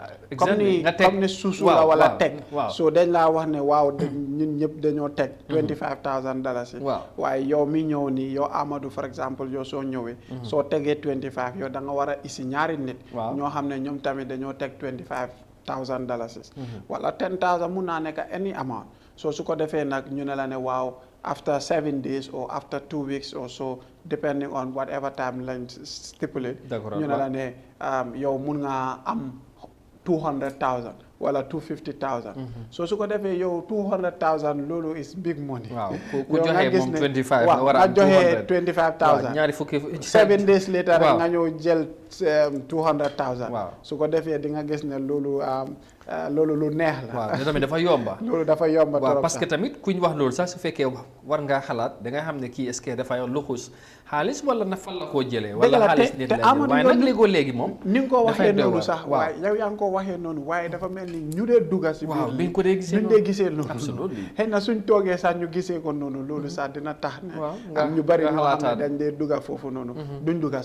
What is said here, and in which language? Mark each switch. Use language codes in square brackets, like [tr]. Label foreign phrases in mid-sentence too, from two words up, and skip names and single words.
[wo] comme ni suusu la wala teg so dañ laa wax ne waaw ñun ñëpp dañoo teg $25,000 waaye yow mi ñëw nii yow Amadou [fr] par exemple [wo] yow soo ñëwee soo tegee 25 yow da nga war a isi ñaari nit ñoo xam ne ñoom tamit dañoo teg $25,000 wala 10,000 mun naa nekk [en] any amount [wo] so su ko defee nag ñu ne la ne waaw [en] after 7 days or after 2 weeks or so depending on whatever timeline stipulate [wo] ñu ne la ne yow mun nga am 200,000 wala 250,000 so su ko defee yow 200,000 loolu [en] is big money [wo] ku joxe moom 25 nga war a am 25,000 ñaari fukki [en] 7 days later [wo] rek nga ñëw jël 200,000 su ko defee di nga gis ne loolu lu neex la waaw tamit dafa yomba loolu dafa yomba trop [fr] parce que [wo] tamit kuñ wax loolu sax su fekkee war ngaa xalaat da nga xam ne kii [fr] est-ce que [wo] dafa luxus xaalis wala na fan la koo jëlee wala xaalis nit la waaye nag léegi moom ni nga ko waxee noonu sax waaye yow yaa ngi ko waxee noonu waaye dafa mel ni ñu dee dugga si biir biñ ko dee gisee noonu xëy na suñ toogee sax ñu gisee ko noonu loolu sax dina tax ne am ñu bari ñoo xam ne dañ dee dugga foofu noonu duñ dugga